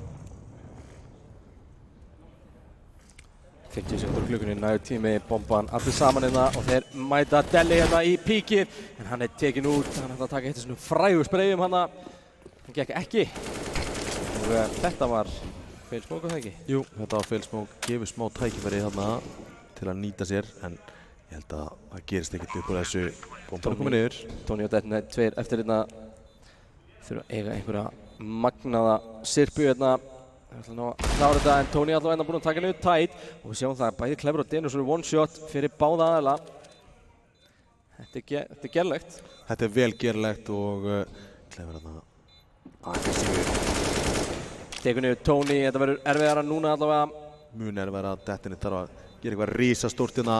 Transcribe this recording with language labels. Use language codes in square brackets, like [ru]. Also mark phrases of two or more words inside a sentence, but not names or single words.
[is] 50 sekundur klukkunni, nægur tími, bomban allir saman hérna og þeir mæta Delli hérna í píkið. En hann tekin út, hann ætla að taka eitt af svona frægu spreyjum hana. Hann gekk ekki. Og þetta var [en] fail smoke, [is] það ekki? Jú, þetta var [en] fail smoke. [is] Gefur smá tækifæri þarna til að nýta sér. En ég held að það gerist ekkert upp úr þessu. Bomban komið niður. Tony og Dettin tveir eftir hérna. Þurfa að eiga einhverja magnaða sirpu hérna. Það er alltaf að klára þetta en Tony allavega búinn að taka niður Tide og við sjáum það að bæði Clever og Dennis eru [en] one shot [is] fyrir báða aðeila. Þetta er gerlegt. Þetta er vel gerlegt og Clever þarna aggressífur. Tekur niður Tony, þetta verður erfiðara núna allavega. Mun erfiðara, Dettin þarf að gera eitthvað risastórt hérna.